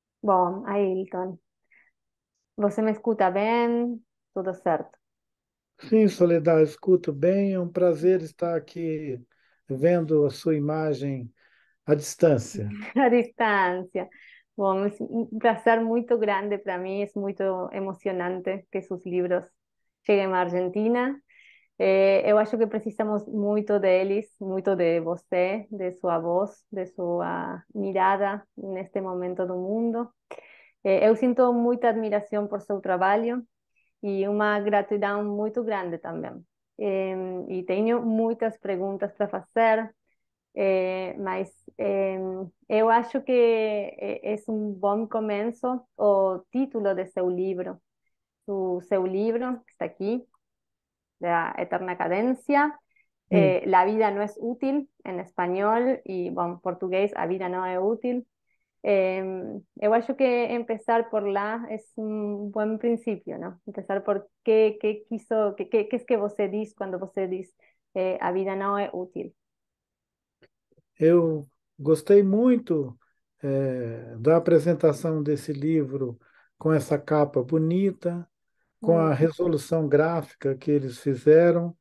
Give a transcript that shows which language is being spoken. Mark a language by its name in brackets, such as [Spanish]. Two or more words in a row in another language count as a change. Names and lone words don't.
[Portuguese] Bom, Ailton, você me escuta bem? Tudo certo? Sim, Soledad, escuto bem. É um prazer estar aqui vendo a sua imagem à distância. A distância. Bom, [Spanish] es un placer muy grande para mí, es muy emocionante que sus libros lleguen a Argentina. [Portuguese] Eu acho que precisamos muito deles, muito de você, de sua voz, de sua mirada neste momento do mundo. Eu sinto muita admiração por seu trabalho e uma gratidão muito grande também. E tenho muitas perguntas para fazer, mas eu acho que é um bom começo o título de seu livro. O seu livro que está aqui, La Eterna Cadencia. Sim, [Spanish] La vida no es útil en español y, bueno, portugués, [Portuguese] a vida no é útil. Eu acho que empezar por lá é um bom princípio, não? [Spanish] Empezar por que quiso, que es que [Portuguese] você diz quando você diz a vida não é útil. eu gostei muito da apresentação desse livro com essa capa bonita, com a Mm, resolução gráfica que eles fizeram.